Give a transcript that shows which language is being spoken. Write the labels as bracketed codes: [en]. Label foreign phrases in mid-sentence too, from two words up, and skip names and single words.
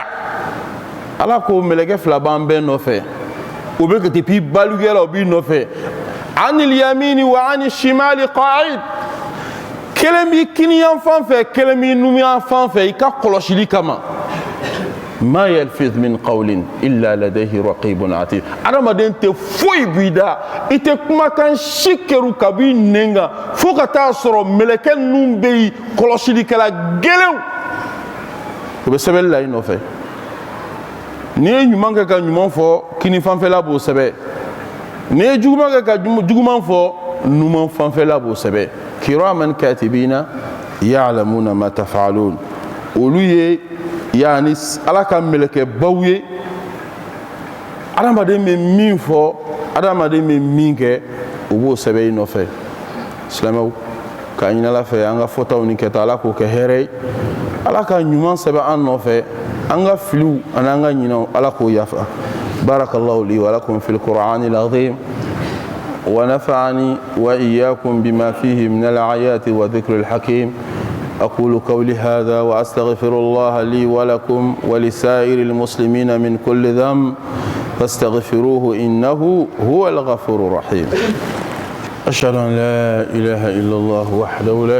[bm] ala ko mɛlɛkɛ fila b'an bɛɛ nɔfɛ o bɛ ka depuis baluguyala o b'i nɔfɛ [ar] عن اليمين و عن الشمال قعيد [bm] kelen b'i kiniyan fan fɛ kelen b'i numan fan fɛ i ka kɔlɔsili kama [ar] ما يلفظ من قول إلا لديه رقيب عتيد [bm] adamaden tɛ foyi b'i da i tɛ kumakan si kɛru ka b'i nɛn kan fo ka taa sɔrɔ mɛlɛkɛ ninnu bɛ yen kɔlɔsilikɛla gɛlɛnw o bɛ sɛbɛnni la i nɔfɛ n'i ye ɲuman kɛ ka ɲuman fɔ kini fanfɛla b'o sɛbɛn n'i ye juguman kɛ ka juguman fɔ numan fanfɛla b'o sɛbɛn [ar] كراما كاتبين يعلمون ما تفعلون [bm] olu ye yani ala ka mɛlɛkɛbaw ye adamaden bɛ min fɔ adamaden bɛ min kɛ o b'o sɛbɛn i nɔfɛ silamɛw k'a ɲini ala fɛ an ka fɔtaw ni kɛta ala k'o kɛ hɛrɛ ye ala ka ɲuman sɛbɛn an nɔfɛ an ka filiw ani an ka ɲinɛw ala k'o yafa [ar] بارك الله لي ولكم في القرآن العظيم ونفعني وإياكم بما فيه من الآيات والذكر الحكيم أقول قولي هذا وأستغفر الله لي ولكم ولسائر المسلمين من كل ذنب فاستغفروه إنه هو الغفور الرحيم أشهد أن لا إله إلا الله وحده لا